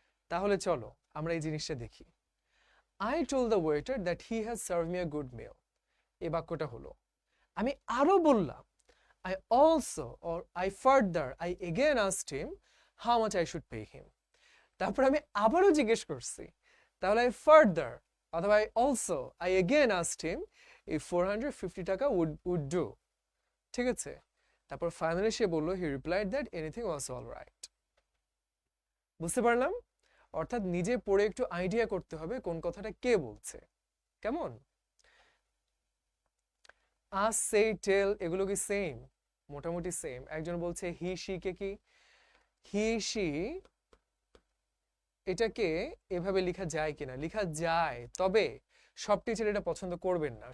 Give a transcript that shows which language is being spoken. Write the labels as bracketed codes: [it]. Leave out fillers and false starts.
[bn] তাহলে চলো আমরা এই জিনিসটা দেখি। [en] I told the waiter that he has serve me a good meal, [bn] এই বাক্যটা হলো আমি আরো বললাম [en] I also or I further I again asked him how much I should pay him, [bn] তারপর আমি আবারও জিজ্ঞেস করছি, তাহলে [en] I further অথবা I again asked him if 450 টাকা would do, [bn] ঠিক আছে? তারপর ফাইনালি সে বলল [en] he replied that anything was all right। [bn] বুঝতে পারলাম? অর্থাৎ নিজে পড়ে একটু আইডিয়া করতে হবে কোন কথাটা কে বলছে। কেমন? আস, সে, টেল এগুলো কি সেম? মোটামুটি সেম। একজন বলছে হি শি কে কি হি শি এটাকে এভাবে লেখা যায় কিনা, লেখা যায়, তবে সব টিচার এটা পছন্দ করবেন না।